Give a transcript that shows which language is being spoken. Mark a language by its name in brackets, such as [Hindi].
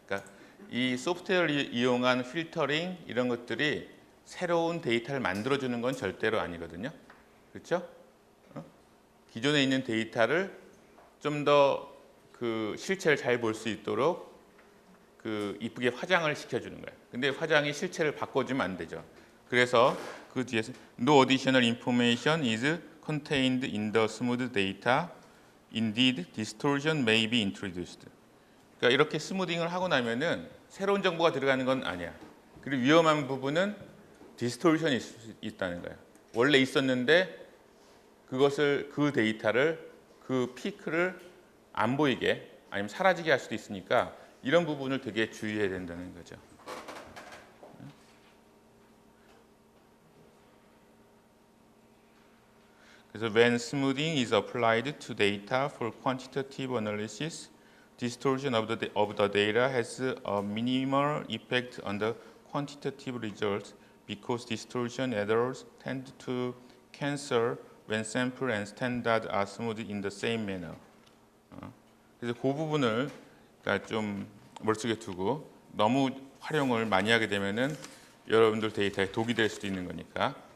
[Korean] 그러니까 이 소프트웨어를 이용한 필터링 이런 것들이 새로운 데이터를 만들어주는 건 절대로 아니거든요. 그렇죠? 기존에 있는 데이터를 좀 더 그 실체를 잘 볼 수 있도록 그 이쁘게 화장을 시켜주는 거예요. 근데 화장이 실체를 바꿔주면 안 되죠. 그래서 그 뒤에서 [English] No additional information is contained in the smooth data. Indeed, distortion may be introduced. [Korean] 그러니까 이렇게 스무딩을 하고 나면은 새로운 정보가 들어가는 건 아니야. 그리고 위험한 부분은 디스토션이 있다는 거예요. 원래 있었는데 그 데이터를 그 피크를 안 보이게 아니면 사라지게 할 수도 있으니까 이런 부분을 되게 주의해야 된다는 거죠. 그래서 [English] when smoothing is applied to data for quantitative analysis, distortion of the data has a minimal effect on the quantitative results because distortion errors tend to cancel when sample and standard are smoothed in the same manner. [Korean] 그래서 그 부분을 그러니까 좀 머릿속에 두고 너무 활용을 많이 하게 되면은 여러분들 데이터에 독이 될 수도 있는 거니까.